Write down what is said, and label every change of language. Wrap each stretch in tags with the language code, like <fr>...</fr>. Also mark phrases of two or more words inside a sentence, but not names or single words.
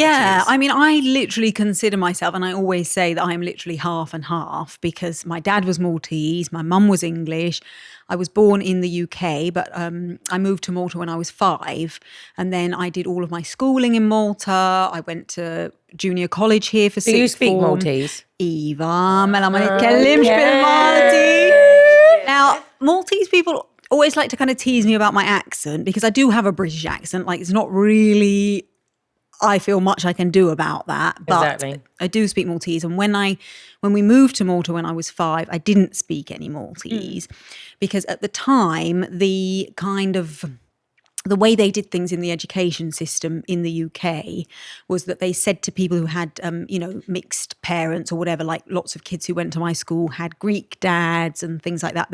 <en>Yeah, I mean, I literally consider myself, and I always say that I'm literally half and half because my dad was Maltese, my mum was English. I was born in the UK, but I moved to Malta when I was 5. And then I did all of my schooling in Malta. I went to junior college here for Do sixth you speak form. Maltese?</en> <mt>Iva, mela ma nitkellimx bil-Malti.</mt> <en>Now, Maltese people always like to kind of tease me about my accent because I do have a British accent. Like, it's not really, I feel, much I can do about that. But Exactly. I do speak Maltese. And when we moved to Malta when I was 5, I didn't speak any Maltese because at the time, the way they did things in the education system in the UK was that they said to people who had, mixed parents or whatever, like lots of kids who went to my school had Greek dads and things like that.</en>